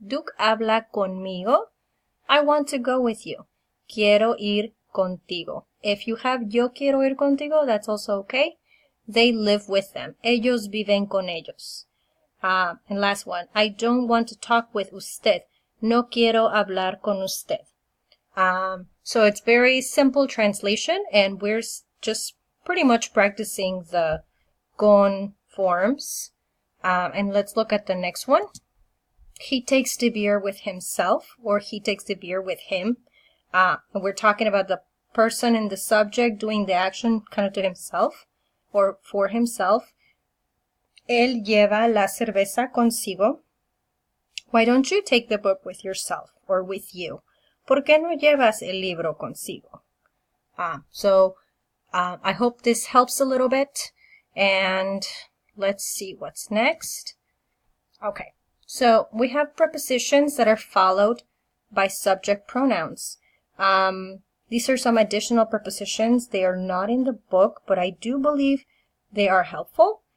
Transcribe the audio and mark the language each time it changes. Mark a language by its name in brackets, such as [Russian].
[Spanish] Duke habla conmigo. [English] I want to go with you. [Spanish] Quiero ir contigo. [English] If you have [Spanish] yo quiero ir contigo, [English] that's also okay. They live with them. [Spanish] Ellos viven con ellos. [English] And last one, I don't want to talk with usted. [Spanish] No quiero hablar con usted. [English] So it's very simple translation, and we're just pretty much practicing the con forms. And let's look at the next one. He takes the beer with himself, or he takes the beer with him. And we're talking about the person and the subject doing the action kind of to himself or for himself. [Spanish] Él lleva la cerveza consigo. [English] Why don't you take the book with yourself or with you? [Spanish] ¿Por qué no llevas el libro consigo? [English] So I hope this helps a little bit. And let's see what's next. Okay, so we have prepositions that are followed by subject pronouns. These are some additional prepositions. They are not in the book, but I do believe they are helpful.